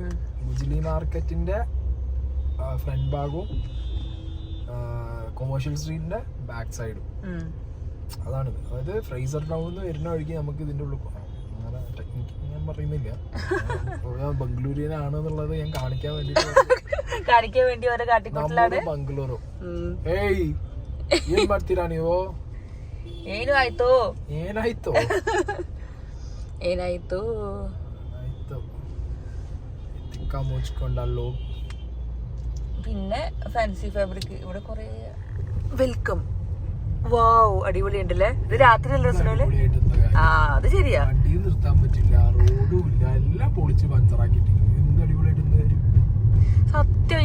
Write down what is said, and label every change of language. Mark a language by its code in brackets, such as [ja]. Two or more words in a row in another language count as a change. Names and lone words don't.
[ml] ഗുജ്ലി മാർക്കറ്റിന്റെ ഫ്രണ്ട് ഭാഗവും കൊമേഴ്ഷ്യൽ സ്ട്രീറ്റിന്റെ ബാക്ക് സൈഡും അതാണിത്. അതായത് ഫ്രൈസർ ടൗണിൽ വരുന്ന വഴിക്ക് നമുക്ക് ഇതിന്റെ ഉള്ളിൽ പോകാം. അങ്ങനെ ടെക്നിക്ക് ഞാൻ പറയുന്നില്ല, ബംഗളൂരിനാണെന്നുള്ളത് ഞാൻ കാണിക്കാൻ വേണ്ടി ബംഗളൂരു. [kn] ഏയ് ಏನ್ ಮಾಡ್ತೀರಾ ನೀವು? ಏನು ಆಯ್ತು ಏನಾಯ್ತು ಏನಾಯ್ತು ಆಯ್ತು ತಿಕ್ಕ ಮುಚ್ಕೊಂಡಲ್ಲೋ. [ml] പിന്നെ [en] fancy fabric [ml] ഇവിടെ കൊറേ വെൽക്കം. വാവ് അടിപൊളി ഉണ്ടല്ലേ. ഇത് രാത്രി നല്ല രസമല്ലേ? ആ അത് ശരിയാ. വണ്ടിയും നിർത്താൻ പറ്റില്ല, റോഡും ഇല്ല, എല്ലാം പൊളിച്ച് പഞ്ചറാക്കിയിട്ടില്ല. എന്ത് അടിപൊളിയായിട്ട് സത്യം.